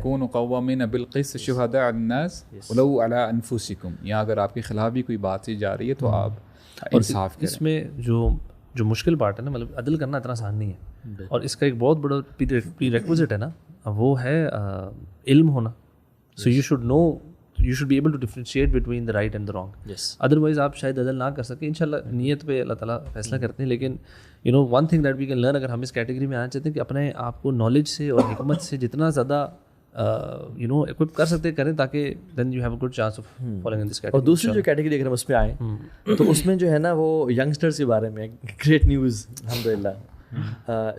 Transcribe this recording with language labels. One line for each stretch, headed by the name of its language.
Arabic: کونوا قوامین بالقسط شہداء للناس ولو علی انفسکم.
Urdu: یا اگر آپ کے خلاف بھی کوئی بات جا رہی ہے تو آپ انصاف کریں. اس میں جو مشکل پارٹ ہے نا، مطلب عدل کرنا اتنا آسان نہیں ہے، اور اس کا ایک بہت بڑا پری ریکوزٹ ہے نا، وہ ہے علم ہونا.
English: So you should know, you should be able to differentiate between the right and the wrong.
Urdu: Otherwise آپ شاید عدل نہ کر سکیں. انشاءاللہ نیت پہ اللہ تعالیٰ فیصلہ کرتے ہیں.
English: لیکن you know one thing that we can learn,
Urdu: اگر ہم اس کیٹیگری میں آنا چاہتے ہیں کہ اپنے آپ کو نالج سے اور حکمت سے جتنا زیادہ یو نو ایکوپ کر سکتے کریں،
English: تاکہ then you have a good chance of following in this category.
Urdu: اور دوسری جو کیٹیگری اگر ہم اس پہ آئیں تو اس میں جو ہے نا وہ ینگسٹرس کے بارے میں
English: great news
Urdu: الحمدللہ.